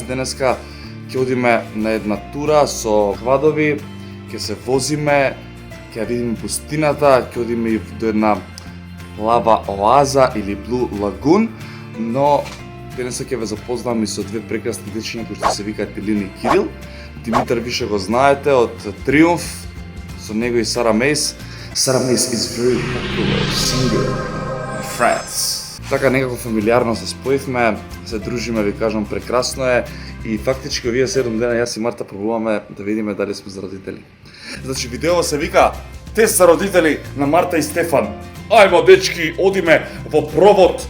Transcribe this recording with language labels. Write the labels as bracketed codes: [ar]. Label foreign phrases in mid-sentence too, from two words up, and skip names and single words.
[mk] Денеска ќе одиме на една тура со квадови, ќе се возиме, ќе видиме пустината, ќе одиме и до една лава оаза или Блу Лагун, но денеска ќе ве запознам и со две прекрасни дечиња кои што се викаат Илина и Кирил. Димитар више го знаете од Триумф, со него и Сара Мейс. [en] Сара Мейс is very popular singer in France. [mk] Така некако фамилиарно се споивме, се дружиме, ви кажам, прекрасно е и фактички овие 7 дена јас и Марта пробуваме да видиме дали сме за родители. Значи видео се вика Тест за родители на Марта и Стефан. Ајмо дечки, одиме во провод.